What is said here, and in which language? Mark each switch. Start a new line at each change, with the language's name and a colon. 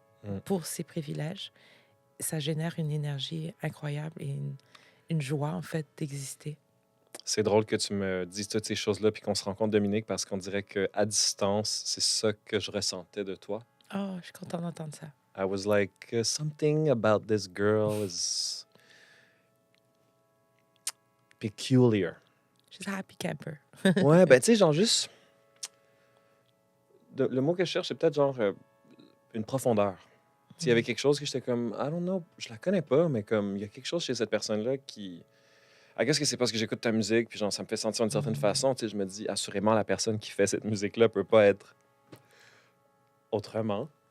French: Mm. pour ces privilèges, ça génère une énergie incroyable et une joie, en fait, d'exister. C'est drôle que tu me dises toutes ces choses-là puis qu'on se rencontre, Dominique, parce qu'on dirait qu'à distance, c'est ça que je ressentais de toi. Oh, je suis contente d'entendre ça.
English: I was like, something about this girl is peculiar. She's a happy camper.
French: Ouais, ben tu sais, genre juste. Le mot que je cherche, c'est peut-être genre une profondeur. Tu sais, il y avait quelque chose que j'étais comme,
English: I don't know,
French: je la connais pas, mais comme, il y a quelque chose chez cette personne-là qui. Ah, qu'est-ce que c'est parce que j'écoute ta musique, puis genre, ça me fait sentir d'une certaine façon. Tu sais, je me dis, assurément, la personne qui fait cette musique-là peut pas être autrement.